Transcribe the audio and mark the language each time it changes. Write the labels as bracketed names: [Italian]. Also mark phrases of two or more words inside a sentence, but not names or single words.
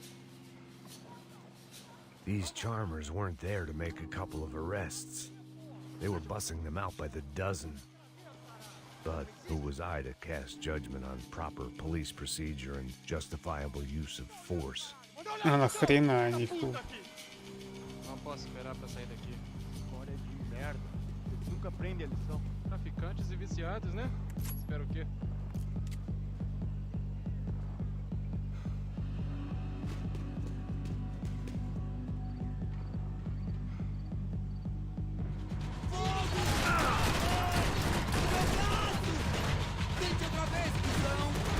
[English] These charmers weren't there to make a couple of arrests. They were bussing them out by the dozen. But who was I to cast judgment on proper police procedure and justifiable use of force? [Russian] А нахрена они ку? [Portuguese] Não posso esperar pra sair daqui. História de merda. Eles nunca aprendem a lição. Traficantes e viciados, né? Espero o quê? Tente outra vez, visão!